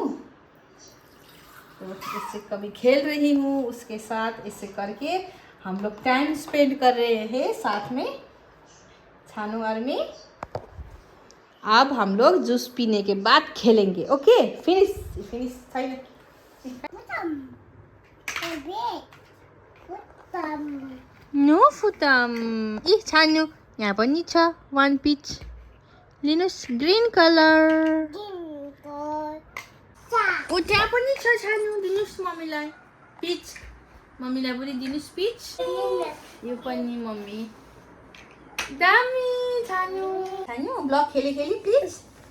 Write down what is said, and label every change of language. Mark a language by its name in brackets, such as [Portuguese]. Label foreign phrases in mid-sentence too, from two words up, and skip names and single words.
[Hindi] तो इससे कभी खेल रही हूँ उसके साथ, इससे करके हम लोग [English] time spend [Hindi] कर रहे हैं साथ में छानू और में। अब हम लोग जूस पीने के बाद खेलेंगे। [English] okay finish no फुटाम। [Nepali] इ छान्नु यहाँ पनि छ [English] one peach [Nepali] लिनुस् [English] green colour. [Nepali] ओ त्यहाँ पनि छ छान्नु दिनुस् मम्मीलाई पिच। मम्मीलाई पनि दिनुस् पिच। यो पनि मम्मी दामी छान्नु ब्लक खेली प्लिज।